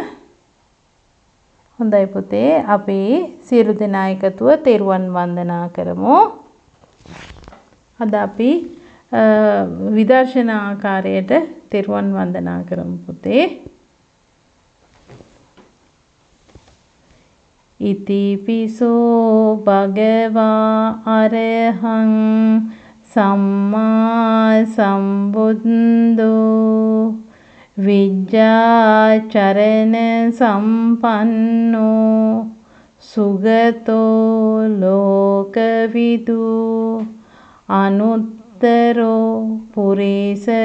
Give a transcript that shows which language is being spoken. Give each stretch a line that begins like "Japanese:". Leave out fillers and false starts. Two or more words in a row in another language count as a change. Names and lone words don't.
Sinhala: හොඳයි පුතේ, අපි සියලු දෙනා එකතුව තෙරුවන් වන්දනා කරමු. අද අපි විදර්ශනා ආකාරයට තෙරුවන් වන්දනා කරමු පුතේ.
Pali: ඉතිපිසෝ භගවා අරහං සම්මා සම්බුද්ධෝ විජ්ජාචරණ සම්පන්නෝ සුගතෝ ලෝකවිදු අනුත්තරෝ පුරිස